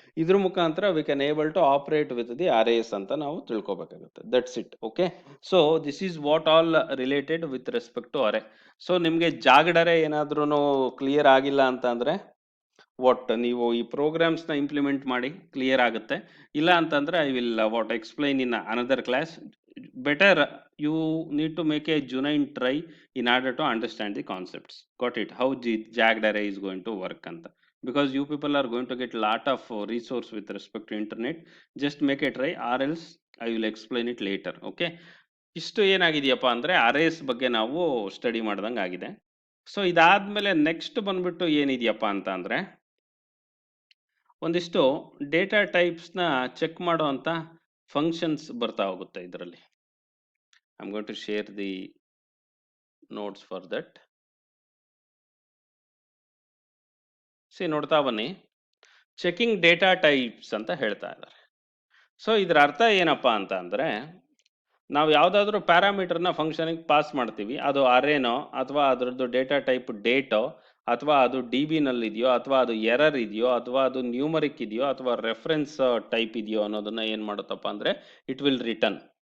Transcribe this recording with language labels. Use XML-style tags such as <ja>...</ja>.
<kn>ಇದ್ರ ಮುಖಾಂತರ</kn> <en>we can able to operate with the arrays</en> <kn>ಅಂತ ನಾವು ತಿಳ್ಕೊಬೇಕಾಗುತ್ತೆ.</kn> <en>That's it. Okay, so this is what all related with respect to array.</en> <kn>So ನಿಮ್ಗೆ ಜಾಗಡ್ ಅರೆ ಏನಾದ್ರೂ ಕ್ಲಿಯರ್ ಆಗಿಲ್ಲ ಅಂತ ಅಂದ್ರೆ ವಾಟ್ ನೀವು ಈ ಪ್ರೋಗ್ರಾಮ್ಸ್ ನ ಇಂಪ್ಲಿಮೆಂಟ್ ಮಾಡಿ ಕ್ಲಿಯರ್ ಆಗುತ್ತೆ. ಇಲ್ಲ ಅಂತಂದ್ರೆ</kn> <en>I will what explain in another class. Better you need to make a genuine try in order to understand the concepts. Got it? How jagged array is going to work anta, because you people are going to get lot of resource with respect to internet. Just make a try or else I will explain it later.</en> <kn>Okay, ಇಷ್ಟು ಏನಾಗಿದೆಯಪ್ಪ ಅಂದ್ರೆ arrays ಬಗ್ಗೆ ನಾವು study ಮಾಡ್ದಂಗೆ ಆಗಿದೆ. So ಇದಾದ್ಮೇಲೆ next ಬಂದ್ಬಿಟ್ಟು ಏನಿದೆಯಪ್ಪ ಅಂತ ಅಂದ್ರೆ ಒಂದಿಷ್ಟು ಡೇಟಾ ಟೈಪ್ಸ್ನ ಚೆಕ್ ಮಾಡೋ ಅಂತ ಫಂಕ್ಷನ್ಸ್ ಬರ್ತಾ ಹೋಗುತ್ತೆ ಇದರಲ್ಲಿ.</kn> <en>I'm going to share the notes for that.</en> <kn>C ನೋಡ್ತಾ ಬನ್ನಿ, ಚೆಕಿಂಗ್ ಡೇಟಾ ಟೈಪ್ಸ್ ಅಂತ ಹೇಳ್ತಾ ಇದ್ದಾರೆ. ಸೊ ಇದರ ಅರ್ಥ ಏನಪ್ಪಾ ಅಂತ ಅಂದ್ರೆ ನಾವು ಯಾವುದಾದ್ರೂ ಪ್ಯಾರಾಮೀಟರ್ನ ಫಂಕ್ಷನ್ಗೆ ಪಾಸ್ ಮಾಡ್ತೀವಿ, ಅದು ಅರೇನೋ ಅಥವಾ ಅದರದ್ದು ಡೇಟಾ ಟೈಪ್ ಡೇಟೋ ಅಥವಾ ಅದು ಡಿ ಬಿನಲ್ಲಿ ಇದೆಯೋ ಅಥವಾ ಅದು ಎರರ್ ಇದೆಯೋ ಅಥವಾ ಅದು ನ್ಯೂಮರಿಕ್ ಇದೆಯೋ ಅಥವಾ ರೆಫರೆನ್ಸ್ ಟೈಪ್ ಇದೆಯೋ ಅನ್ನೋದನ್ನ ಏನು ಮಾಡುತ್ತಪ್ಪ ಅಂದ್ರೆ</kn> <en>It will return.</en>